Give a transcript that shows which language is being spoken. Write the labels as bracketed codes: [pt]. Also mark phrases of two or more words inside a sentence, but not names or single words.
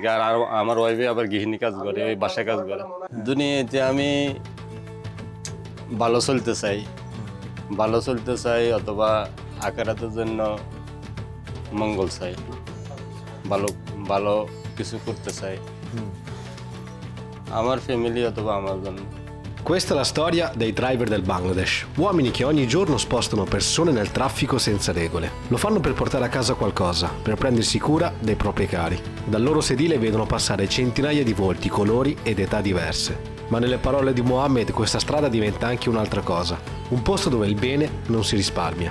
[bn] আর আমার ওয়াইফে আবার গৃহিণী কাজ করে, ওই বাসায় কাজ করে। দুনিয়াতে আমি ভালো চলতে চাই অথবা আখেরাতের জন্য মঙ্গল চাই, ভালো ভালো কিছু করতে চাই আমার ফ্যামিলি অথবা আমার জন্য। [it] Questa è la storia dei driver del Bangladesh, uomini che ogni giorno spostano persone nel traffico senza regole. Lo fanno per portare a casa qualcosa, per prendersi cura dei propri cari. Dal loro sedile vedono passare centinaia di volti, colori ed età diverse. Ma nelle parole di Mohammed questa strada diventa anche un'altra cosa, un posto dove il bene non si risparmia.